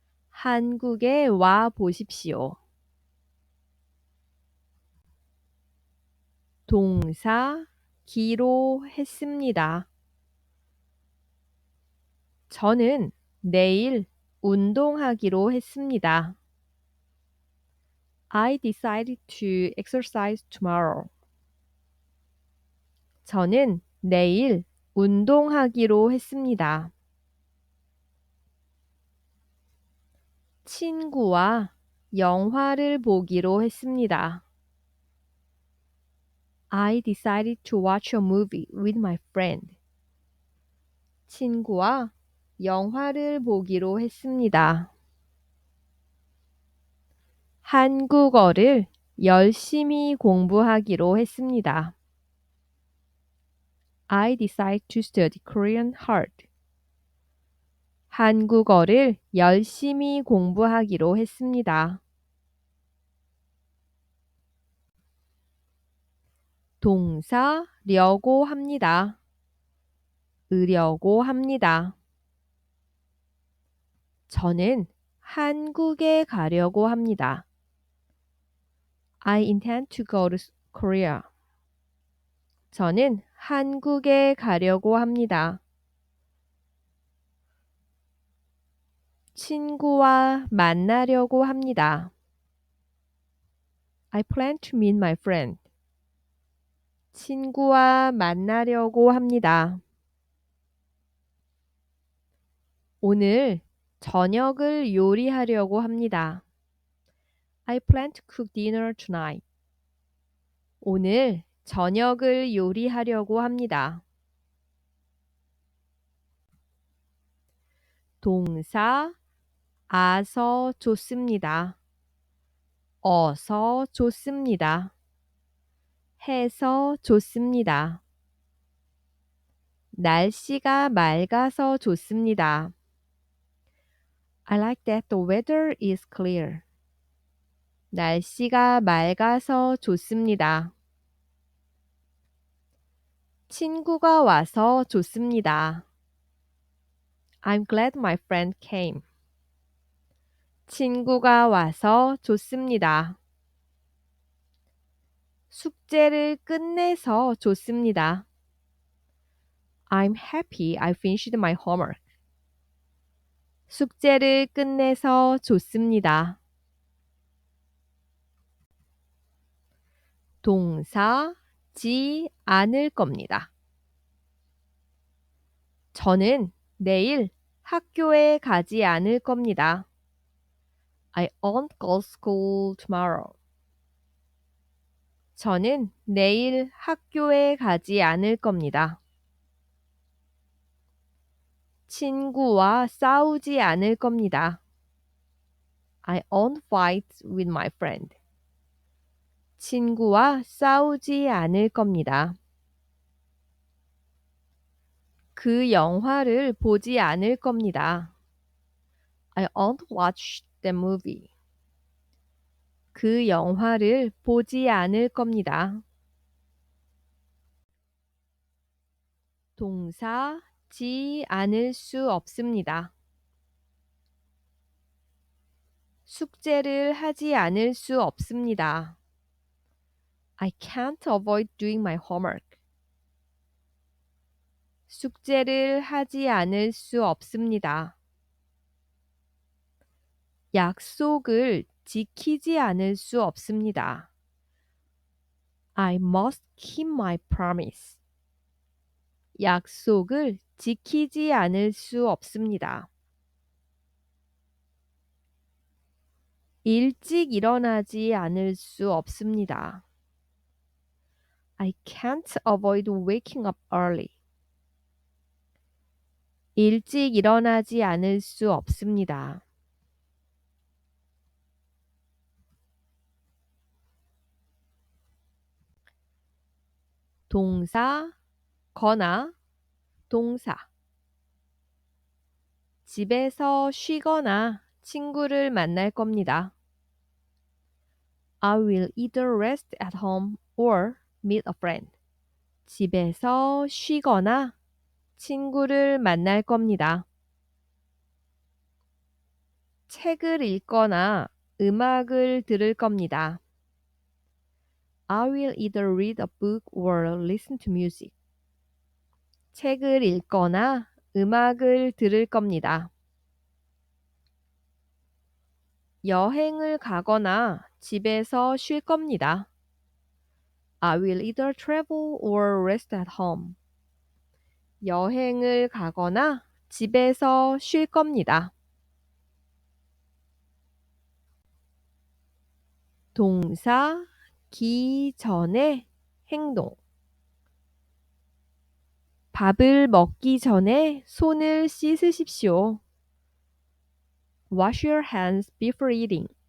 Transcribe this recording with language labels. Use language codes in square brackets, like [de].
[ko] 한국에 와 보십시오. 동사 기로했습니다. 저는 내일 운동하기로 했습니다. [en] I decided to exercise tomorrow. [ko] 저는 내일 운동하기로 했습니다. 친구와 영화를 보기로 했습니다. [en] I decided to watch a movie with my friend. [ko] 친구와 영화를 보기로 했습니다. 한국어를 열심히 공부하기로 했습니다. [en] I decided to study Korean hard. [ko] 한국어를 열심히 공부하기로 했습니다. 동사 려고 합니다. 으려고 합니다. 저는 한국에 가려고 합니다. [en] I intend to go to Korea. [ko] 저는 한국에 가려고 합니다. 친구와 만나려고 합니다. [en] I plan to meet my friend. [ko] 친구와 만나려고 합니다. 오늘 저녁을 요리하려고 합니다. [en] I plan to cook dinner tonight. [ko] 오늘 저녁을 요리하려고 합니다. 동사 아서 좋습니다. 어서 좋습니다. 해서 좋습니다. 날씨가 맑아서 좋습니다. [en] I like that the weather is clear. [ko] 날씨가 맑아서 좋습니다. 친구가 와서 좋습니다. [en] I'm glad my friend came. [ko] 친구가 와서 좋습니다. 숙제를 끝내서 좋습니다. [en] I'm happy I finished my homework. [ko] 숙제를 끝내서 좋습니다. 동사 지 않을 겁니다. 저는 내일 학교에 가지 않을 겁니다. [en] I won't go to school tomorrow. [ko] 저는 내일 학교에 가지 않을 겁니다. 친구와 싸우지 않을 겁니다. [en] I won't fight with my friend. [ko] 친구와 싸우지 않을 겁니다. 그 영화를 보지 않을 겁니다. [en] I won't watch the movie. [ko] 그 영화를 보지 않을 겁니다. 동사 지 않을 수 없습니다. 숙제를 하지 않을 수 없습니다. [en] I can't avoid doing my homework. [ko] 숙제를 하지 않을 수 없습니다. 약속을 지키지 않을 수 없습니다. [en] I must keep my promise. [ko] 약속을 지키지 않을 수 없습니다. 일찍 일어나지 않을 수 없습니다. [en] I can't avoid waking up early. [ko] 일찍 일어나지 않을 수 없습니다. 동사, 거나, 동사. 집에서 쉬거나 친구를 만날 겁니다. [en] I will either rest at home or meet a friend. [ko] 집에서 쉬거나 친구를 만날 겁니다. 책을 읽거나 음악을 들을 겁니다. [en] I will either read a book or listen to music. [ko] 책을 읽거나 음악을 들을 겁니다. 여행을 가거나 집에서 쉴 겁니다. [en] I will either travel or rest at home. [ko] 여행을 가거나 집에서 쉴 겁니다. 동사, 기 전에 행동. 밥을 먹기 전에 손을 씻으십시오. [en] Wash your hands before eating.